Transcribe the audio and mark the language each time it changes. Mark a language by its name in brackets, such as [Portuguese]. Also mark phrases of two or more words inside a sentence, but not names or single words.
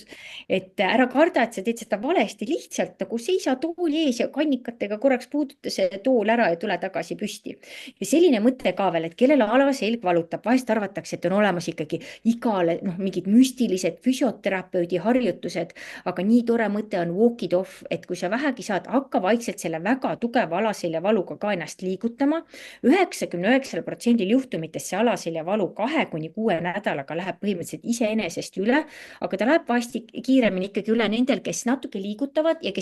[Estonian] et ära karda, et sa teed seda valesti, lihtsalt nagu seisa tooli ees ja kannikatega korraks puuduta see tool ära ja tule tagasi püsti. ja selline mõte ka veel, et kellel alaselg valutab, vahest arvatakse, et on olemas ikkagi igale noh, mingid müstilised füsioterapeudi harjutused, aga nii tore mõte on [English] walk it off, [Estonian] et kui sa vähegi saad, hakka vaikselt selle väga tugeva alaseljavaluga ka ennast liigutama. 99% juhtumitest see alaseljavalu 2 kuni 6 nädalaga läheb põhimõtteliselt iseenesest üle, aga ta läheb vahest kiiremini ikkagi üle nendel, kes natuke liigutavad ja